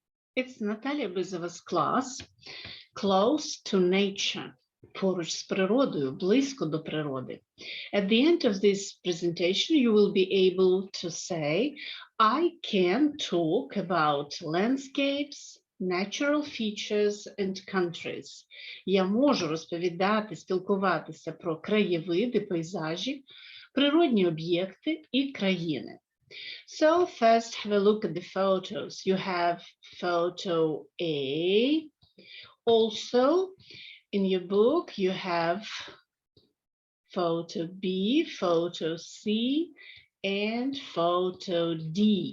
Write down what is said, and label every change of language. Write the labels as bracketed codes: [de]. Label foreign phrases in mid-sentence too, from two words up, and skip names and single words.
[en] It's Natalia Bizova's class, Close to Nature. [uk] Поруч з природою, близько до природи. [en] At the end of this presentation, you will be able to say, I can talk about landscapes, natural features and countries. [uk] Я можу розповідати, спілкуватися про краєвиди, пейзажі, природні об'єкти і країни. [en] So first have a look at the photos. You have photo A. Also, in your book, you have photo B, photo C, and photo D.